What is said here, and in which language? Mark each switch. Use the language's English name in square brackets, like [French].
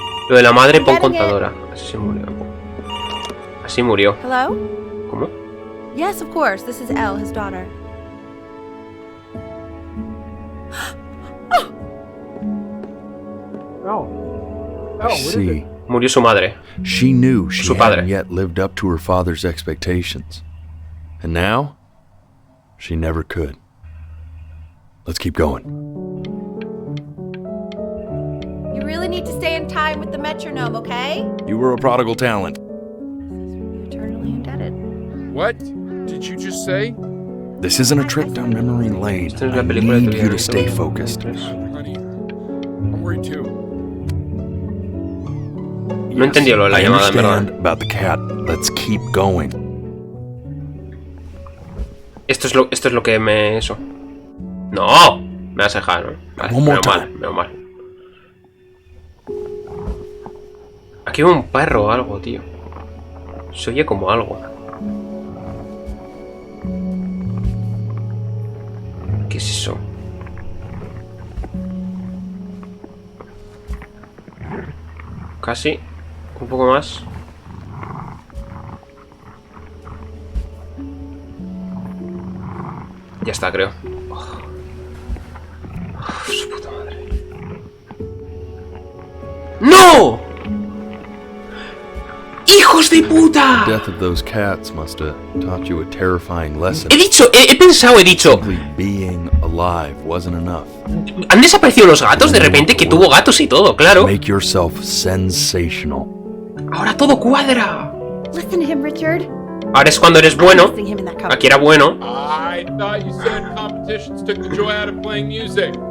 [Spanish] Lo de la madre pon contadora. Así se murió. Así murió. [English] Hello? [Spanish] ¿Cómo? [English] Yes, of course. This is Elle, his daughter. See, [Spanish] murió su madre. [English] She knew she [Spanish] Su padre. [English] hadn't yet lived up to her father's expectations. And now, she never could. Let's keep going. You really need to stay in time with the metronome, okay? You were a prodigal talent. Eternally indebted. What did you just say? This isn't a trip down memory lane. I need you to stay focused. Honey, I'm worried too. [Spanish] No entendió lo de la llamada, en verdad. [English] About the cat. Let's keep going. [Spanish] Esto es lo que me... Eso. ¡No! Me vas a dejar, ¿no? Vale, menos mal. Aquí veo un perro o algo, tío. Se oye como algo. ¿Qué es eso? Casi. Un poco más. Ya está, creo. Su puta madre. ¡No! ¡Hijos de puta! [English] The death of those cats must have taught you a terrifying lesson. [Spanish] He dicho. [English] Being alive wasn't enough. [Spanish] Han desaparecido los gatos de repente, que tuvo gatos y todo, claro. [English] Make yourself sensational. [Spanish] Ahora todo cuadra. [English] Listen to him, Richard. [Spanish] Ahora es cuando eres bueno. Aquí era bueno. [English] I thought you said competitions took the joy out of playing music.